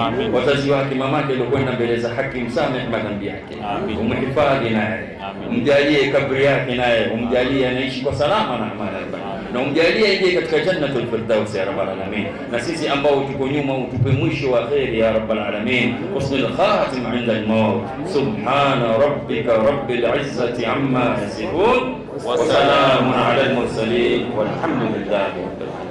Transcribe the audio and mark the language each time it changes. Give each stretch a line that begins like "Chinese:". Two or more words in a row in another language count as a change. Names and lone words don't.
Swahili: Wazazi wake, mamake aliyokwenda mbele za haki, msamehe madhambi yake, umhifadhi naye, umjalie kabri yake naye, umjalie anaishi kwa salama na amani, na umjalie ingie katika Jannatul Firdaus ya
Arabic: رب العالمين.
Swahili: Na sisi ambao tuko nyuma, utupe mwisho wa kheri ya
Arabic: رب العالمين, حسن الخاتمة عند الموت. سبحان ربك رب العزة عما يصفون وسلام على المرسلين والحمد لله رب العالمين.